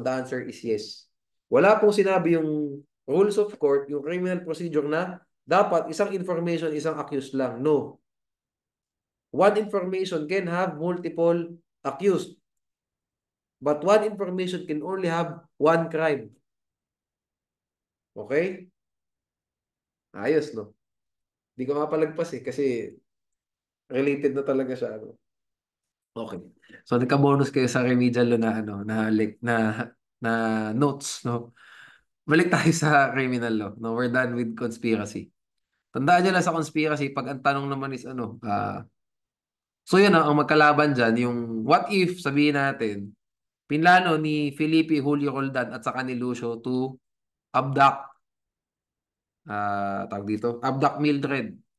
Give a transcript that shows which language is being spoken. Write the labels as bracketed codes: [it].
[en] The answer is yes. [tl] Wala pong sinabi yung rules of court, yung criminal procedure na dapat isang information, isang accused lang. No. [en] One information can have multiple accused. But one information can only have one crime. [tl] Okay? Ayos, no? Hindi ko mapalagpas eh kasi related na talaga siya. Ano? Okay. So nagka-bonus kayo sa remedial law na na notes, no? Balik tayo sa criminal law. [en] No, we're done with conspiracy. [tl] Tandaan niyo lang sa conspiracy, pag ang tanong naman is so yun ang magkalaban dyan, yung [en] what if, [tl] sabihin natin, pinlano ni Felipe Julio Roldan at saka ni Lucio [en] to abduct, [tl] tawag dito, abduct Mildred.